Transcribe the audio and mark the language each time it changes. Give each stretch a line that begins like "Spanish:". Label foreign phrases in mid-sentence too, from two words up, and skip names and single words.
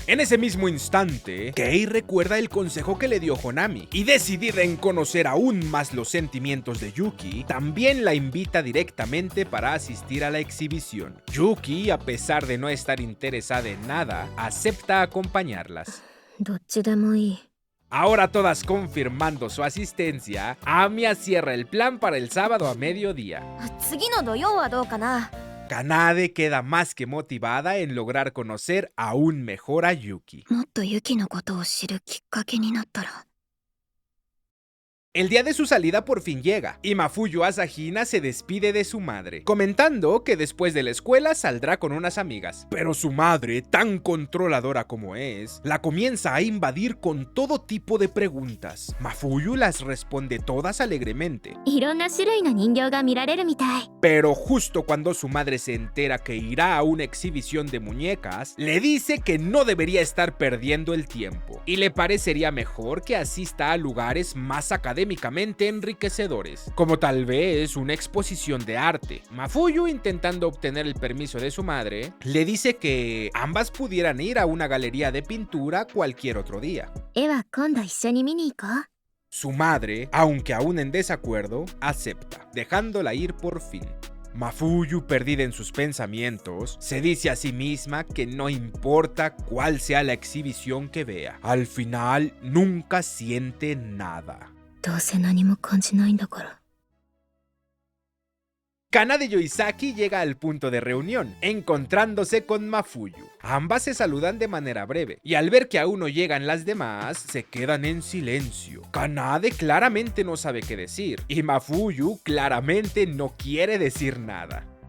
Spanish: En ese mismo instante, Kei recuerda el consejo que le dio Honami, y decidida en conocer aún más los sentimientos de Yuki, también la invita directamente para asistir a la exhibición. Yuki, a pesar de no estar interesada en nada, acepta acompañarlas.
Japanese: どっちでもいい。
Spanish: Ahora todas confirmando su asistencia, Amiya cierra el plan para el sábado a mediodía.
Japanese: 次の土曜はどうかな。
Spanish: Kanade queda más que motivada en lograr conocer aún mejor a Yuki.
Japanese: もっとユキのことを知るきっかけになったら。
Spanish: El día de su salida por fin llega, y Mafuyu Asahina se despide de su madre, comentando que después de la escuela saldrá con unas amigas. Pero su madre, tan controladora como es, la comienza a invadir con todo tipo de preguntas. Mafuyu las responde todas alegremente.
Japanese: いろんな種類の人形が見られるみたい。
Spanish: Pero justo cuando su madre se entera que irá a una exhibición de muñecas, le dice que no debería estar perdiendo el tiempo, y le parecería mejor que asista a lugares más académicamente enriquecedores, como tal vez una exposición de arte. Mafuyu, intentando obtener el permiso de su madre, le dice que ambas pudieran ir a una galería de pintura cualquier otro día.
Japanese: 絵は今度一緒に見に行こう。
Spanish: Su madre, aunque aún en desacuerdo, acepta, dejándola ir por fin. Mafuyu, perdida en sus pensamientos, se dice a sí misma que no importa cuál sea la exhibición que vea, al final nunca siente nada.
Japanese: どうせ何も感じないんだから。
Spanish: Kanade Yoizaki llega al punto de reunión, encontrándose con Mafuyu. Ambas se saludan de manera breve, y al ver que aún no llegan las demás, se quedan en silencio. Kanade claramente no sabe qué decir, y Mafuyu claramente no quiere decir nada.